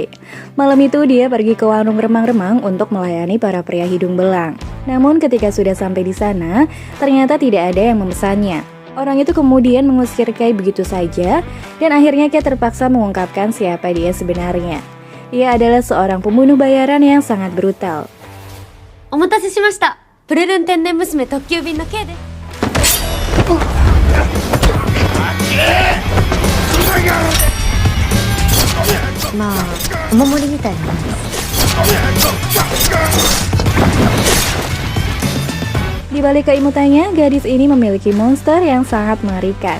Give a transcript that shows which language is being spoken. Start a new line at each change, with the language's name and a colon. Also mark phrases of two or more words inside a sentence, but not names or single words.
Indonesian: Malam itu dia pergi ke warung remang-remang untuk melayani para pria hidung belang. Namun ketika sudah sampai di sana, ternyata tidak ada yang memesannya. Orang itu kemudian mengusir Kei begitu saja, dan akhirnya Kei terpaksa mengungkapkan siapa dia sebenarnya. Ia adalah seorang pembunuh bayaran yang sangat brutal.
Japanese: お待たせしました。ぷるるん天然娘特急便のケイです.
Indonesian: Di balik keimutannya, gadis ini memiliki monster yang sangat mengerikan.